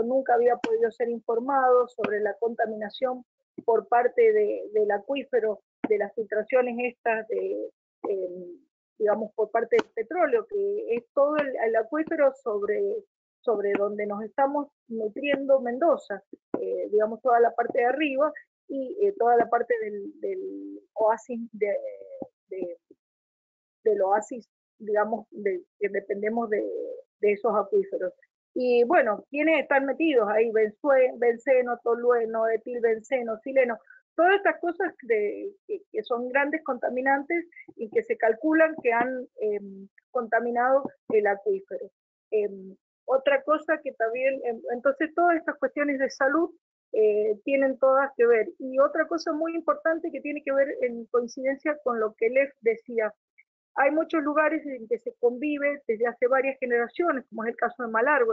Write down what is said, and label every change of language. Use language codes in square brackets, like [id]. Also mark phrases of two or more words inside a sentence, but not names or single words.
[es] nunca había podido ser informado sobre la contaminación por parte del acuífero, de las filtraciones estas digamos, por parte del petróleo, que es todo el acuífero sobre donde nos estamos nutriendo Mendoza, digamos, toda la parte de arriba y toda la parte del oasis del oasis, digamos, que dependemos de esos acuíferos. Y bueno, ¿quiénes están metidos ahí? Benceno, tolueno, etilbenceno, sileno, todas estas cosas que son grandes contaminantes y que se calculan que han contaminado el acuífero. Otra cosa que también, entonces todas estas cuestiones de salud tienen todas que ver. Y otra cosa muy importante que tiene que ver en coincidencia con lo que Lev decía, hay muchos lugares en que se convive desde hace varias generaciones, como es el caso de Malargüe.